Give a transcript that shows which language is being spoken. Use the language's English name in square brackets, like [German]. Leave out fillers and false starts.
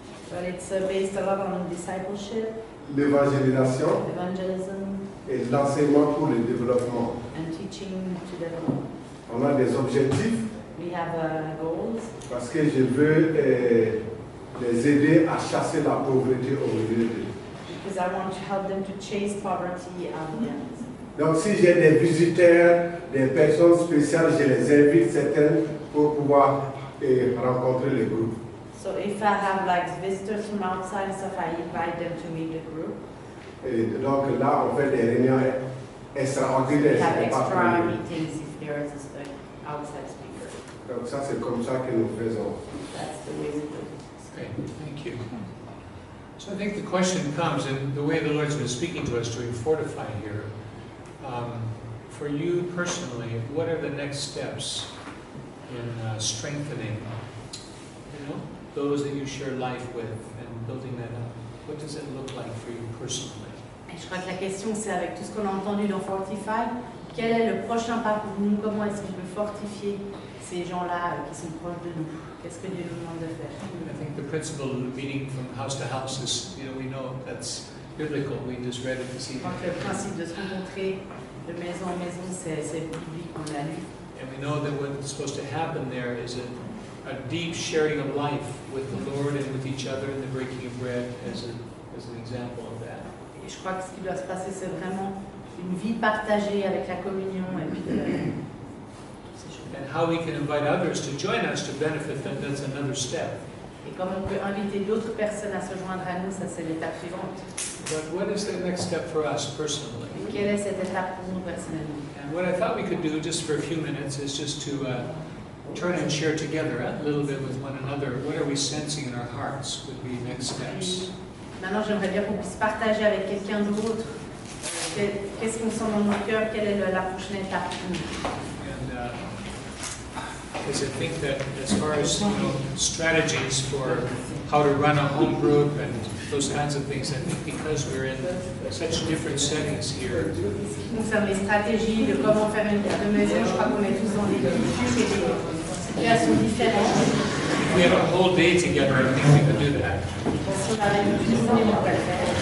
[English] But it's based a lot on discipleship, [French] l'évangélisation [English] evangelism, [French] et l'enseignement pour le développement. [English] and teaching to develop. [French] On a des objectifs [English] We have goals [French] parce que je veux les aider à chasser la pauvreté au milieu d'eux. [English] because I want to help them to chase poverty out of them. [French] Donc si j'ai des visiteurs, des personnes spéciales, je les invite certaines pour pouvoir rencontrer le groupe. [English] So if I have like visitors from outside and stuff, I invite them to meet the group. [French] Et donc là, on fait des réunions extraordinaires. [English] We have [French] c'est pas [English] extra [French] pour- [English] meetings if there is an outside speaker. [French] Donc ça, c'est comme ça que nous faisons. [English] That's the way we do it. Great, thank you. So I think the question comes, and the way the Lord's been speaking to us during Fortify here, for you personally, what are the next steps in strengthening, those that you share life with and building that up? What does it look like for you personally? [French] Et je crois que la question, c'est avec tout ce qu'on a entendu dans Fortify, quel est le prochain pas pour nous? Comment est-ce qu'on peut fortifier ces gens-là qui sont proches de nous? Qu'est-ce que Dieu nous demande de faire? [English] I think the principle of meeting from house to house is, we know that's biblical. We just read it this [French] Je [English] evening. [French] crois que le principe de se rencontrer De maison en maison, c'est biblique, on l'a lu. [English] And we know that what's supposed to happen there is a deep sharing of life with the Lord and with each other, and the breaking of bread as an example of that. [French] Et je crois que ce qui doit se passer, c'est vraiment une vie partagée avec la communion et puis [English] and how we can invite others to join us to benefit them, that's another step. [French] Et comme on peut inviter d'autres personnes à se joindre à nous, ça c'est l'étape suivante. [English] But what is the next step for us personally? [French] Et quelle est cette étape pour nous personnellement? [English] And what I thought we could do just for a few minutes is just to turn and share together a little bit with one another. What are we sensing in our hearts would be next steps. [French] Maintenant, j'aimerais bien qu'on puisse partager avec quelqu'un d'autre. Qu'est-ce qu'on sent dans nos cœurs? Quelle est la prochaine étape pour nous? [English] And because I think that as far as strategies for how to run a home group and those kinds of things, I think because we're in such different settings here. [French] Concernant les stratégies de comment faire une maison, je crois qu'on est tous dans des cultures et des situations différentes. [English] If we had a whole day together, I think we could do that. [French] Si on avait une petite journée, on peut le faire.